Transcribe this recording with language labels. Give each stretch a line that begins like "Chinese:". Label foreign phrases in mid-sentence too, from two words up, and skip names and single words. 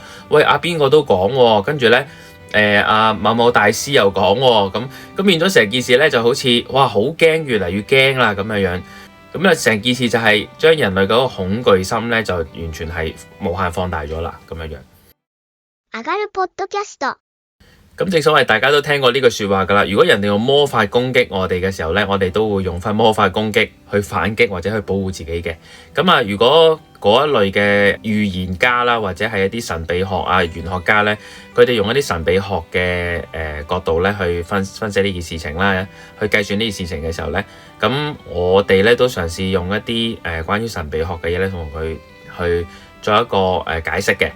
Cantonese: 喂，邊個都講喎，跟住咧某某大師又講喎，咁變咗成件事咧就好似哇好驚，越嚟越驚啦咁樣樣。咁啊成件事就係將人類嗰個恐懼心咧就完全係無限放大咗啦，咁樣樣。
Japanese: 上がるポッドキャスト。
Cantonese: 咁正所謂大家都聽過呢句説話㗎啦，如果人哋用魔法攻擊我哋嘅時候咧，我哋都會用翻魔法攻擊去反擊或者去保護自己嘅。咁啊，如果嗰一類嘅預言家啦，或者係一啲神秘學啊、玄學家咧，佢哋用一啲神秘學嘅角度咧去分析呢件事情啦，去計算呢件事情嘅時候咧，咁我哋咧都嘗試用一啲關於神秘學嘅嘢咧，同佢去做一個解釋嘅。